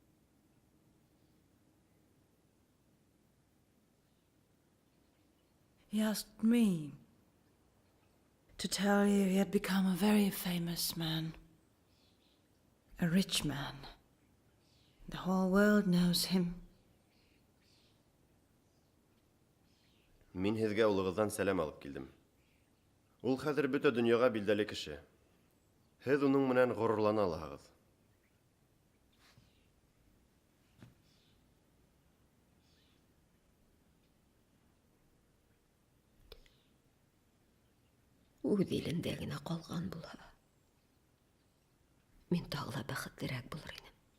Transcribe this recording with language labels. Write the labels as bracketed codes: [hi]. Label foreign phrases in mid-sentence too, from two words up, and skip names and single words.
[en] He asked me to tell you he had become a very famous man. A rich man. The whole world knows him. [ba] Мин һезгә улыгыздан сәлам алып килдем. Ул хәзер бөтә дөньяга билдәле кеше. Һез уның менән горурлана аласыз. [tt] Үз илендә генә калган булса, мин тагы да бәхетлерәк булыр идем.